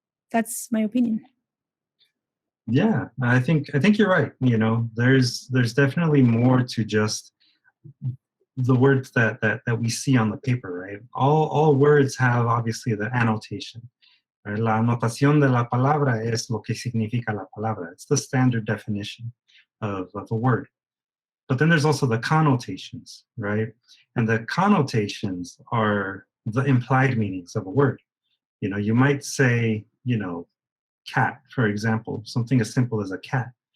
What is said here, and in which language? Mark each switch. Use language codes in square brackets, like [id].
[en] That's my opinion. Yeah, I think you're right. There's definitely more to just the words that we see on the paper, right? All words have obviously the annotation. Right? [es] La anotación de la palabra es lo que significa la palabra. [en] It's the standard definition of a word. But then there's also the connotations, right? And the connotations are the implied meanings of a word. You might say, cat, for example, something as simple as a cat.